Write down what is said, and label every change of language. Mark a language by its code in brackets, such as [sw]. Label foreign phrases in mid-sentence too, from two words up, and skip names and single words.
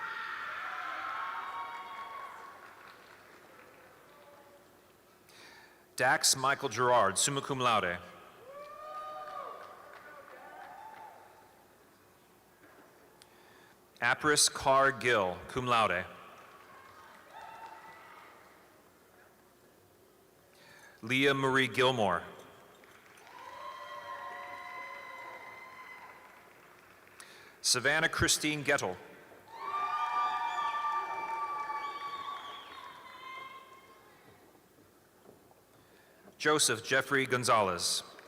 [en] Dax Michael Gerard, [la] summa cum laude. [en] Apris Carr Gill, [la] cum laude. [en] Leah Marie Gilmore. Savannah Christine Gettle. Joseph Jeffrey Gonzalez.